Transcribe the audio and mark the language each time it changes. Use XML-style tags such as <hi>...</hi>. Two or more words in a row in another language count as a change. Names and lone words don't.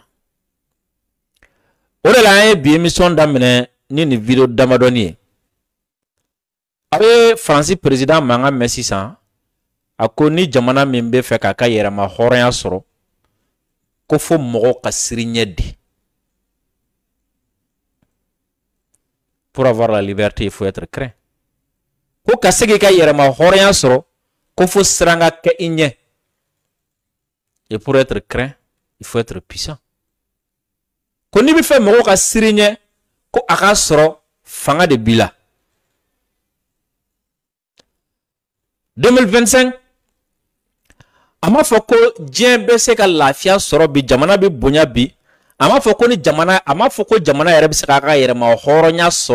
<bm>O de la an ye bi émission daminɛ ni nin vidéo damadɔni ye. A bɛ Faransi président mankan mɛn sisan a ko ni jamana min bɛ fɛ k'a ka yɛrɛma hɔrɔnya sɔrɔ ko fo mɔgɔw ka siri ɲɛ di.</bm> <fr>Pour avoir la liberté il faut être craint.</fr> <bm>Ko ka se k'i ka yɛrɛma hɔrɔnya sɔrɔ ko fo siran ka kɛ i ɲɛ.</bm> <fr>Et pour être craint il faut être puissant.</fr> <bm>Ko ni bɛ fɛ mɔgɔw ka siri ɲɛ ko a ka sɔrɔ fanga de b'i la. 2025 a ma fɔ ko diɲɛ bɛ se ka lafiya sɔrɔ bi jamana bɛ bonya bi a ma fɔ ko jamana yɛrɛ bɛ se k'a ka yɛrɛma hɔrɔnya sɔrɔ</bm>